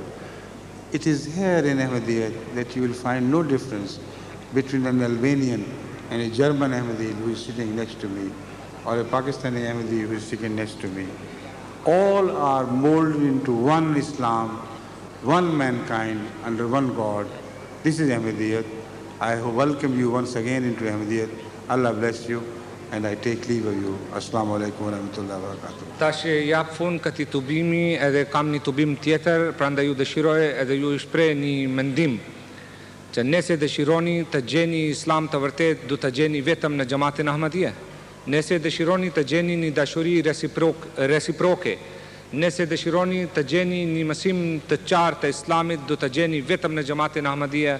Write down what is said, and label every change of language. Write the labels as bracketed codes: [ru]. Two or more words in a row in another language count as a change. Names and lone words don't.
[en] It is here in Ahmadiyyat that you will find no difference between an Albanian and a German Ahmadi who is sitting next to me, or a Pakistani Ahmadi who is sitting next to me. All are molded into one Islam, one mankind under one God. This is Ahmadiyyat. I welcome you once again into Ahmadiyyat. Allah bless you, and I take leave of you. [ar] السلام عليكم ورحمة الله وبركاته. [sq] Tash jap fund këtij tubimi, edhe kam një tubim tjetër, prandaj ju dëshiroj edhe ju shpreh një mendim që nëse dëshironi të gjeni Islam të vërtet, do të gjeni vetëm në xhamatin Ahmadiyya. Nëse dëshironi të gjeni një dashuri reciproke, nëse dëshironi të gjeni një mësim të qartë të Islamit, do të gjeni vetëm në xhamatin Ahmadiyya.